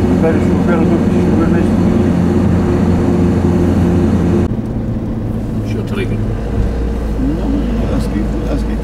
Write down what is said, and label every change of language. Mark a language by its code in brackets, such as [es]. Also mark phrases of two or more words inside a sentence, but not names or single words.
[de] weil es wäre wirklich übernächtig. [tr] Şu tarafa gel. [de] Es geht.